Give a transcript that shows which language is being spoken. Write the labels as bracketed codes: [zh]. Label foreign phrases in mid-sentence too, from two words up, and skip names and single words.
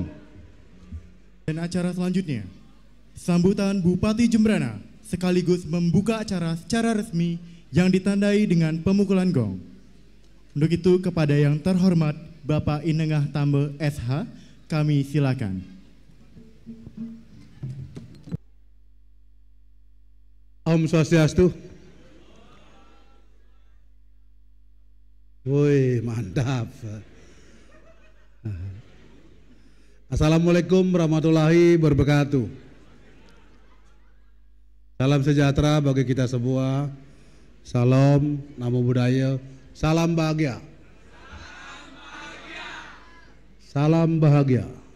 [id] Dan acara selanjutnya, sambutan Bupati Jembrana sekaligus membuka acara secara resmi yang ditandai dengan pemukulan gong. Untuk itu kepada yang terhormat Bapak Inengah Tambe SH, kami silakan. [sa] Om Swastiastu. [id] Woi, mantap. [ar] Assalamualaikum warahmatullahi wabarakatuh. [id] Salam sejahtera bagi kita semua. Salam, namo budaya, salam bahagia. Salam bahagia.